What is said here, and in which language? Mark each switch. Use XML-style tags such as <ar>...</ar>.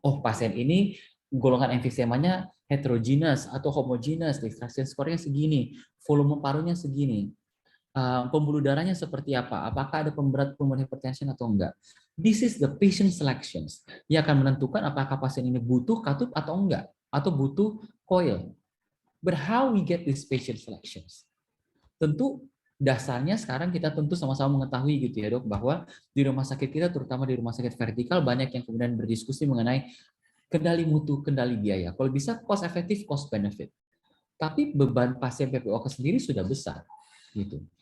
<id>Oh, pasien ini golongan emfisemanya heterogeneous atau homogeneous, extraction score-nya segini, volume parunya segini, pembuluh darahnya seperti apa? Apakah ada pemberat pulmonary hypertension atau enggak?</id> <en>This is the patient selections</en> <id>yang akan menentukan apakah pasien ini butuh katup atau enggak, atau butuh coil.</id> <en>But how we get these patient selections?</en> <id>Tentu dasarnya sekarang kita tentu sama-sama mengetahui gitu ya dok, bahwa di rumah sakit kita, terutama di rumah sakit vertikal, banyak yang kemudian berdiskusi mengenai kendali mutu, kendali biaya. Kalau bisa cost efektif, cost benefit. Tapi beban pasien PPOK sendiri sudah besar. Gitu.</id>